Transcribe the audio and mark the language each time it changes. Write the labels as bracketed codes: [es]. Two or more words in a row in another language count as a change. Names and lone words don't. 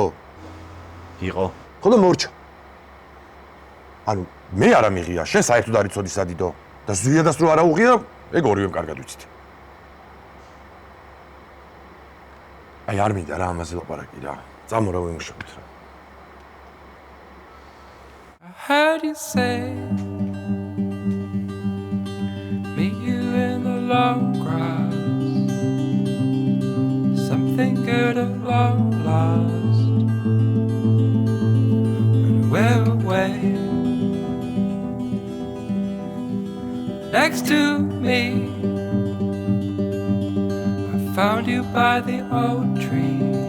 [ka] იყო. ხო და მორჩა. ანუ მე არ ამიღია, შენ საერთოდ არ იცოდი სადიდო და ზვიადას რო არ აუღია, ეგ ორივემ კარგად ვიცით. აი არ მინდა რა ამაზე ლაპარაკი რა. წამო რა ვიმუშავოთ რა. [en] I heard you say meet you in the long grass. Something good at long last. When we're away next to me, I found you by the old tree.